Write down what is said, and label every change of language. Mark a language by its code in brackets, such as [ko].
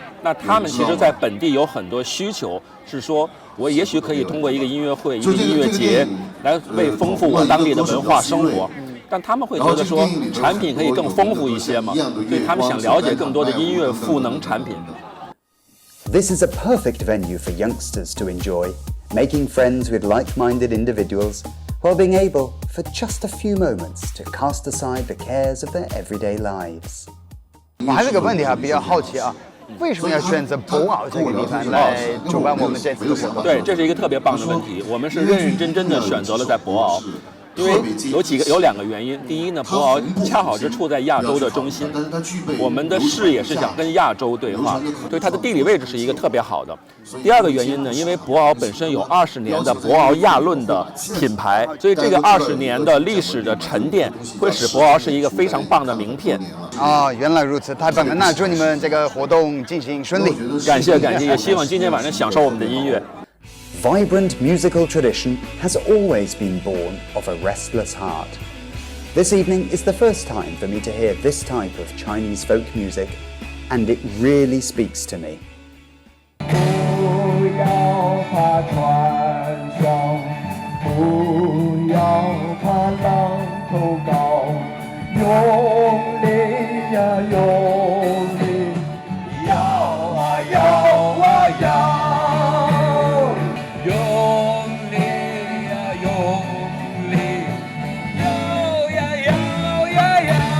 [zh] 那他们其实在本地有很多需求，是说我也许可以通过一个音乐会、一个音乐节来为丰富我当地的文化生活。但他们会觉得说产品可以更丰富一些嘛，所以他们想了解更多的音乐赋能产品。 [en] This is a perfect venue for youngsters to enjoy, making friends with like-minded individuals while being able, for just a few moments, to cast aside the cares of their everyday lives. [zh] 我还有个问题比较好奇啊，为什么要选择博鳌这个地方来主办我们这次的活动？对，这是一个特别棒的问题。我们是认认真真的选择了在博鳌。因为有2个原因，第一呢，博鳌恰好是处在亚洲的中心，我们的视野是想跟亚洲对话，对它的地理位置是一个特别好的。第2个原因呢，因为博鳌本身有20年的博鳌亚论的品牌，所以这个20年的历史的沉淀会使博鳌是一个非常棒的名片。原来如此，太棒了！那祝你们这个活动进行顺利。感谢，也希望今天晚上享受我们的音乐。 [en] Vibrant musical tradition has always been born of a restless heart. This evening is the first time for me to hear this type of Chinese folk music, and it really speaks to me. [zh] 不要怕船上，不要怕浪头高，用力呀，用力，摇啊摇啊摇，用力呀，用力，摇呀摇呀摇。